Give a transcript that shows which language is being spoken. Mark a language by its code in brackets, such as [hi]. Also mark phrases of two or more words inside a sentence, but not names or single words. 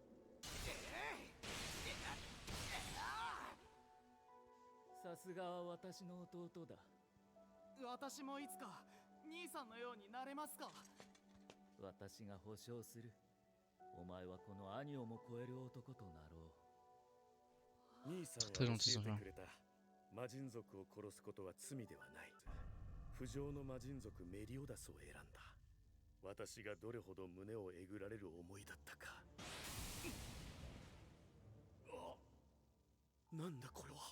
[ja] さすがは私の弟だ。私もいつか兄さんのようになれますか。私が保証する。お前はこの兄をも超える男となろう。兄さんが [fr] très gentil [ja] 教 [fr] sans [ja] え [fr] rien. [ja] てくれた。魔人族を殺すことは罪ではない。不浄の魔人族メリオダスを選んだ。私がどれほど胸をえぐられる思いだったか。なんだこれは。